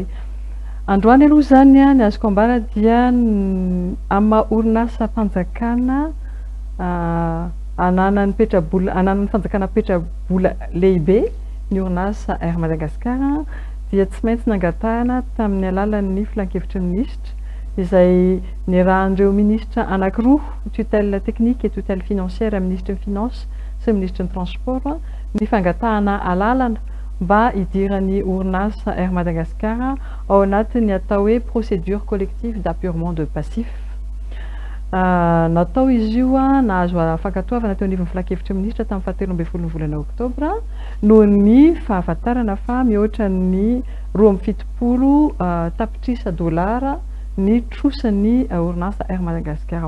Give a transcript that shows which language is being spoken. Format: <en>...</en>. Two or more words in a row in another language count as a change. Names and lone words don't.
<mg>Androany aloha zany ny azoko ambara dia amin'ny orinasa mpanjakana ananan'ny fanjakana petrabola lehibe ny orinasa Air Madagasikara dia tsy maintsy nangatahana tamin'ny alalan'ny filan-kevitry minisitra izay niarahan'ireo ministra anankiroa</mg> <fr>tutelle technique et tutelle financière</fr> <mg>ministre ny finance sy ministre ny transport ny fangatahana alalana mba hidiran'ny orinasa Air Madagasikara ao anatin'ny atao hoe</mg> <fr>procédure collective d'appurement de passif.</fr> <mg>Natao izy io nahazo fankatoavana teo anivon'ny filan-kevitry ministra tamin'ny fahatelo ambin'ny folo ny volana oktobra noho ny fahafantarana fa mihoatra ny 270 tapitrisa dolara ny trosan'ny orinasa Air Madagasikara.</mg>